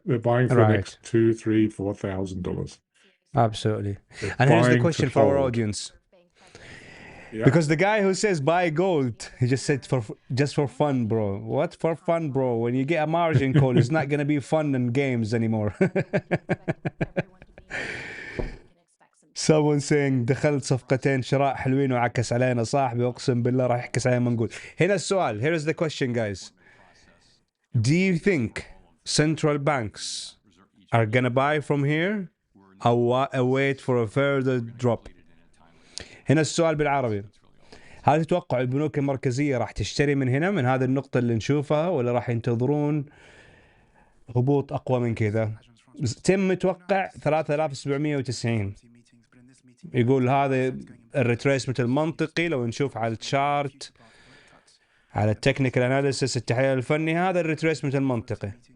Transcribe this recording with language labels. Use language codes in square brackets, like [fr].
[en] They're buying for the next $2,000, $3,000, $4,000. Absolutely. And here's the question for our audience. Yeah. Because the guy who says buy gold, he just said just for fun, bro. What for fun, bro? When you get a margin call, it's not going to be fun and games anymore. Someone saying [ar] دخلت صفقتين شراء حلوين وعكس علينا صاحبي اقسم بالله راح يعكس علينا منقول. هنا السؤال. [en] Here is the question, guys. Do you think central banks are going to buy from here or wait for a further drop? [ar] هنا السؤال بالعربي. هل تتوقع البنوك المركزية راح تشتري من هنا من هذه النقطة اللي نشوفها ولا راح ينتظرون هبوط أقوى من كذا؟ تم متوقع 3790. يقول هذا الريتريسمنت المنطقي لو نشوف على التشارت على التكنيكال اناليسيس التحليل الفني هذا الريتريسمنت المنطقي.